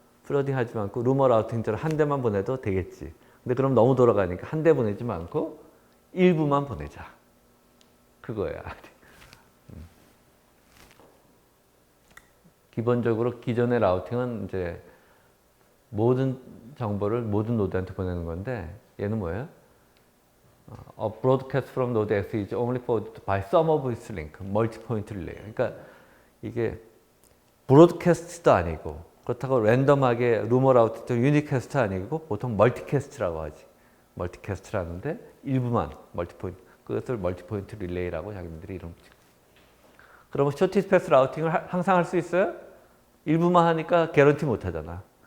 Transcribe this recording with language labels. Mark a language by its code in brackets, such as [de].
[ko] 플러딩하지 않고 루머 라우팅처럼 한 대만 보내도 되겠지. 근데 그럼 너무 돌아가니까 한 대 보내지 않고 일부만 보내자. 그거야. 기본적으로 기존의 라우팅은 이제 모든 정보를 모든 노드한테 보내는 건데 얘는 뭐예요? [en] A broadcast from node X is only forwarded by some of its link, multi-point relay. [ko] 그러니까 이게 브로드캐스트도 아니고 그렇다고 랜덤하게 루머 라우트도 유니캐스트 아니고 보통 멀티캐스트라고 하지. 멀티캐스트라는데 일부만 멀티포인트. 그것을 멀티포인트 릴레이라고 자기들이 이름 짓고. 그러면 셔티스트 패스 라우팅을 항상 할 수 있어요? 일부만 하니까 개런티 못 하잖아.